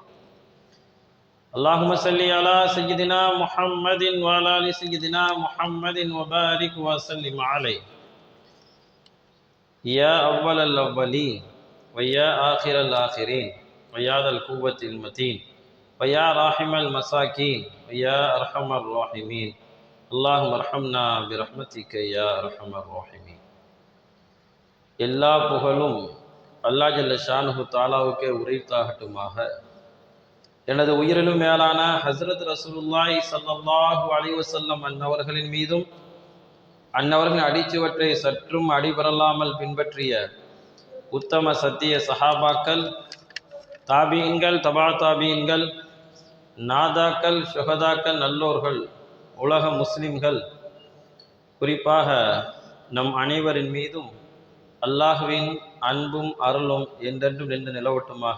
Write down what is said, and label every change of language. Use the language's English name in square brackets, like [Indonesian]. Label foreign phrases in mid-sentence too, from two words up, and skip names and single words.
[Arabic] اللهم صل على سيدنا محمد وعلى آل سيدنا محمد وبارك وسلم عليه يا أول الأولين ويا آخر الآخرين ويا ذا القوة المتين ويا راحم المساكين ويا أرحم الراحمين. اللهم ارحمنا برحمتك يا أرحم الراحمين. [Tamil] எல்லா புகழும் [Arabic] الله جل شأنه [Tamil] தஆலாவுக்கே உரித்தாகட்டுமாக. எனது உயிரிலும் மேலான ஹஸ்ரத் [Arabic] رسول الله صلى الله عليه وسلم [Tamil] அன்னவர்களின் மீதும் அன்னவர்களின் அடிச்சுவற்றை சற்றும் அடிபரலாமல் பின்பற்றிய உத்தம சத்திய சஹாபாக்கள், தாபீன்கள், தபா தாபீன்கள், நாதாக்கள், ஷுஹதாக்கள், நல்லோர்கள், உலக முஸ்லிம்கள், குறிப்பாக நம் அனைவரின் மீதும் அல்லாஹ்வின் அன்பும் அருளும் என்றென்றும் நின்று நிலவட்டுமாக.